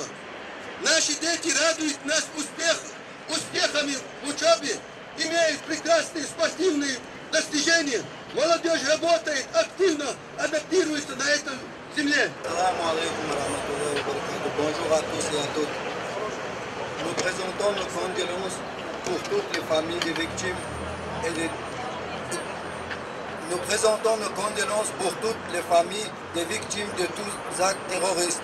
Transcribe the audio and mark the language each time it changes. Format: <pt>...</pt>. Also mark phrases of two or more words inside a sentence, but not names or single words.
<ru>Наши дети радуют нас успехами в учебе, имеют прекрасные спортивные достижения. Молодежь работает активно, адаптируется на этом земле.</ru> <fr>Bonjour à tous et à toutes. Nous présentons nos condoléances pour toutes les familles des victimes Nous présentons nos condoléances pour toutes les familles des victimes de tous actes terroristes.</fr>